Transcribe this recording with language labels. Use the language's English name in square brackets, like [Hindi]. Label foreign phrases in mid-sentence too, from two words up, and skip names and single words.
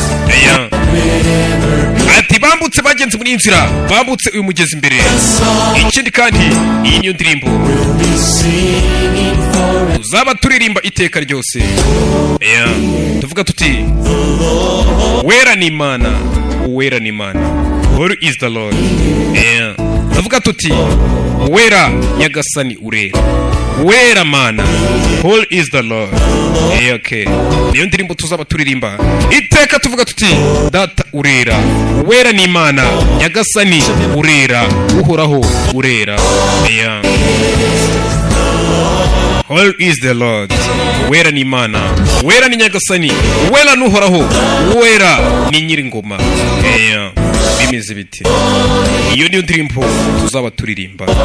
[Kinyarwanda] ati bambutse bagenze muri inzira, bambutse uyu mugezi imbere. ikindi kandi iyi niyo ndirimbo tuzaba turirimba iteka ryose. tuvuga tuti wera ni Imana, wera ni Imana, [English] holy is the Lord. [Kinyarwanda] tuvuga tuti wera nyagasani urera, wera Mana, [English] holy is the Lord. [Kinyarwanda] Okay. niyo ndirimbo tuzaba turirimba iteka, tuvuga tuti data urera, wera ni Imana, nyagasani urera, uhoraho urera. [English] Holy is the Lord, [Kinyarwanda] wera ni Imana, wera ni nyagasani, wera n'uhoraho, wera ni nyiringoma. bimeze biti? iyo niyo ndirimbo tuzaba turirimba.